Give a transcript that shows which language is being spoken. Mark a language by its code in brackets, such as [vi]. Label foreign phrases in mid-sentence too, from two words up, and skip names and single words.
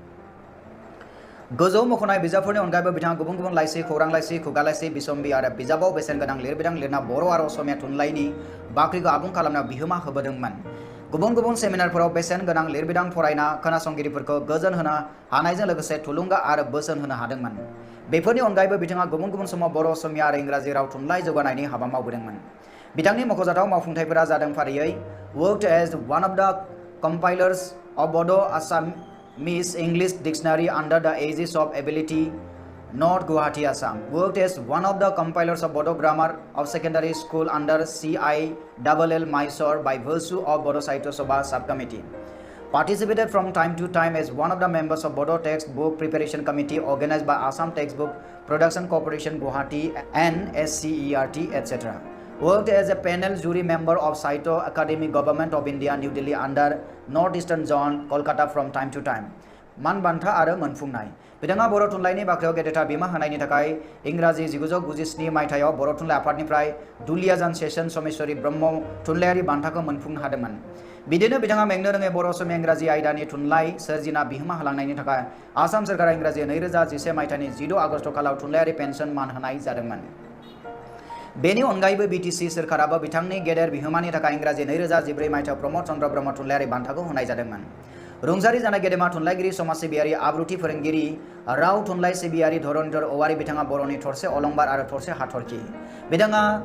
[brx] गोजौ मख'नाय बिजाबफोरनि अनगायैबो बिथाङा गुबुन गुबुन लाइसि खौरां लाइसि खुगा लाइसि बिसम्बि आरो बिजाबाव बेसेन गोनां लिरबिदां लिरना बर' आरो असमिया थुनलाइनि बाख्रिखौ आबुं खालामनायाव बिहोमा होबोदोंमोन गुबुन गुबुन सेमिनारफोराव बेसेन गोनां लिरबिदां फरायना खोनासंगिरिफोरखौ गोजोन होनो हानायजों लोगोसे थुलुंगा आरो बोसोन होनो हादोंमोन बेफोरनि अनगायैबो बिथाङा गुबुन गुबुन समाव बर' असमिया आरो इंराजि राव थुनलाइ जौगानायनि हाबा मावबोदोंमोन बिथांनि मख'जाथाव मावफुंथायफोरा जादों फारियै [en] worked as one of the compilers of Bodo Assamese English Dictionary under the aegis of Ability North Guwahati Assam worked as one of the compilers of Bodo Grammar of Secondary School under CILL Mysore by virtue of Bodo Sahitya Sabha Subcommittee participated from time to time as one of the members of Bodo Textbook Preparation Committee organized by Assam Textbook Production Corporation Guwahati and SCERT etc. Worked as a panel jury member of Sahitya Academy Government of India New Delhi under Northeastern Zone Kolkata from time to time [brx] मान बान्था आरो मोनफुंनाय बिथाङा बर' थुनलाइनि बाख्रियाव गेदेरथार बिमा होनायनि थाखाय इंराजि 1997 मायथाइयाव बर' थुनलाइ आफादनिफ्राय दुलियाजान सेसन समेश्वरी ब्रह्म थुनलाइयारि बान्थाखौ मोनफुंनो हादोंमोन बिदिनो बिथाङा मेंनो रोङै बर' असमिया इंराजि आयदानि थुनलाइ सोरजिना बिहोमा होलांनायनि थाखाय आसाम सरकारा इंराजि 2011 मायथाइनि 16 आगस्ट खालाव थुनलाइयारि पेन्सन मान होनाय जादोंमोन बेनि अनगायैबो बीटीसी सोरखाराबो बिथांनि गेदेर बिहोमानि थाखाय इंराजि 2014 मायथाइयाव प्रमद चन्द्र ब्रह्म थुनलाइयारि बान्थाखौ होनाय जादोंमोन रुंसारि जानाय गेदेमा थुनलाइगिरि समाज सिबियारि आब्रुथि फोरोंगिरि राव थुनलाइ सिबियारि धरनीधर औवारी बिथाङा बर'नि थरसे अलंबार आरो थरसे हाथरखि बिथाङा